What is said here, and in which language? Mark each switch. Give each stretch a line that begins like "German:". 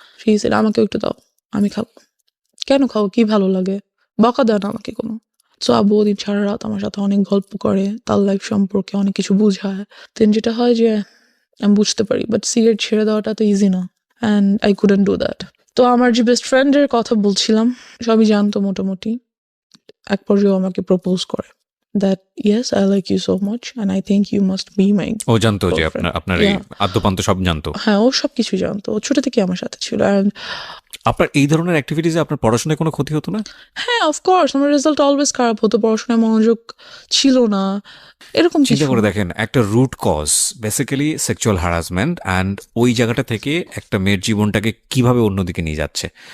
English: he said
Bangla: আমাকেও একটু দাও, আমি খাবো। কেন খাও, কি ভালো লাগে, বকা দেয় না আমাকে কোনো। সো আব্বু ওদিন সারা রাত আমার সাথে অনেক গল্প করে, তার লাইফ সম্পর্কে অনেক কিছু বুঝায়। দেন যেটা হয় যে আমি বুঝতে পারি, বাট সিগারেট ছেড়ে দেওয়াটা তো ইজি না,
English: And I couldn't do that.
Bangla: তো আমার যে বেস্ট ফ্রেন্ডের কথা বলছিলাম, সবই জানতো মোটামুটি। এক পর্যায়ে আমাকে প্রপোজ করে
English: that yes I like you so much and I think you must be my
Bangla: ও জানতো যে
English: girlfriend.
Bangla: আপনার এই আদ্যপান্ত সব জানতো? হ্যাঁ, ও সব কিছু জানতো, ও ছোট থেকে আমার সাথে ছিল।
English: And
Bangla: আপনার এই ধরনের অ্যাক্টিভিটিসে আপনার পড়াশোনায় কোনো ক্ষতি হতো না? হ্যাঁ, অফকোর্স আমার রেজাল্ট অলওয়েজ খারাপ হতো, পড়াশোনায় মনোযোগ ছিল না, এরকম চিন্তা কিছু। করে দেখেন, একটা root cause basically sexual harassment, and ওই জায়গাটা থেকে একটা মেয়ের জীবনটাকে কিভাবে অন্যদিকে নিয়ে যাচ্ছে।